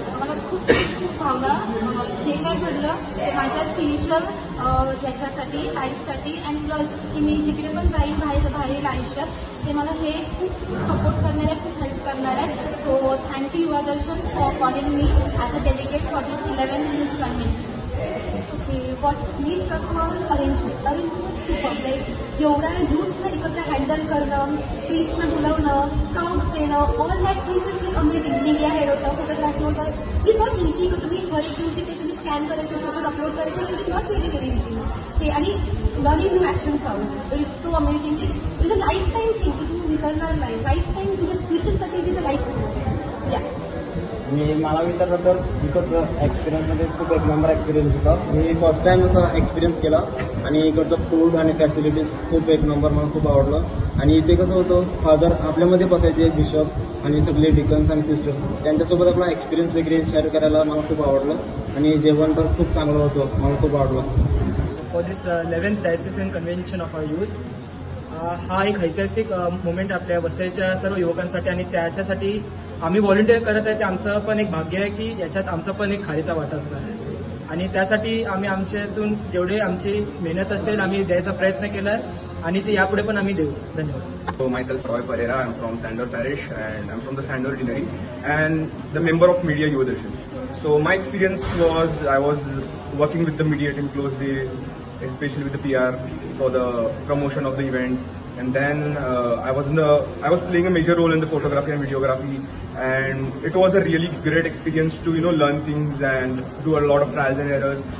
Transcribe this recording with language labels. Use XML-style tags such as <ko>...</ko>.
<mr>मला खूप खूप भावलं. जे काय घडलं ते माझ्या स्पिरिच्युअल ह्याच्यासाठी लाईफसाठी अँड प्लस की मी जिकडे पण जाईल बाहेर आयुष्यात ते मला हे खूप सपोर्ट करणार आहे, खूप हेल्प करणार आहे.</mr> <en>So thank you Yuva Darshan for calling me as a delegate for this 11th Youth Convention. Okay, what me struck was arrangement. Arrangement was super.</en> <mr>Like एवढ्या youthsना एकत्र हँडल करणं, फीसना बोलवणं, काउंट्स देणं,</mr> <en>all that thing is like amazing.</en> <mr>Media head होतं, photography होतं.</mr> <en>It is not easy</en> <mr>की तुम्ही हर एक दिवशी ते तुम्ही स्कॅन करायचे, फोटोज अपलोड करायचे.</mr> <en>It is not very very easy. ते आणि learning new action sounds. It is so amazing. It is a lifetime thing</en> <mr>की तुम्ही विसरणार नाही.</mr> <en>Lifetime</en> <mr>तुझ्या स्पिरिच्युअलसाठी</mr> <en>it is a lifetime. Yeah.</en> <mr>मला विचारलं तर इकडचं एक्सपिरियन्समध्ये खूप एक नंबर एक्सपिरियन्स होता. मी फर्स्ट टाइम असा एक्सपिरियन्स केला आणि इकडचं फूड आणि फॅसिलिटीज खूप एक नंबर मला खूप आवडलं. आणि इथे कसं होतं, फादर आपल्यामध्ये बसायचे एक बिशप आणि सगळे डिकन्स आणि सिस्टर्स, त्यांच्यासोबत आपला एक्सपिरियन्स वगैरे शेअर करायला मला खूप आवडलं. आणि जेवण तर खूप चांगलं होतं, मला खूप आवडलं.</mr> <en>for this 11th diocesan convention of our youth,</en> <mr>हा एक ऐतिहासिक मोमेंट आपल्या वसईच्या सर्व युवकांसाठी आणि त्याच्यासाठी आम्ही व्हॉलंटिअर करत आहे. ते आमचं पण एक भाग्य आहे की याच्यात आमचा पण एक खारीचा वाटा असणार आहे आणि त्यासाठी आम्ही आमच्यातून जेवढे आमची मेहनत असेल आम्ही द्यायचा प्रयत्न केला आहे आणि ते यापुढे पण आम्ही देऊ. धन्यवाद.</mr> <en>So myself Roy Pereira, I'm from Sandor Parish and I'm from the Sandor Deanery and the member of Media Yuva Darshan. So my experience was I was working with the media team closely, especially with the PR for the promotion of the event. And then I was playing a major role in the photography and videography, and it was a really great experience to learn things and do a lot of trials and errors.</en>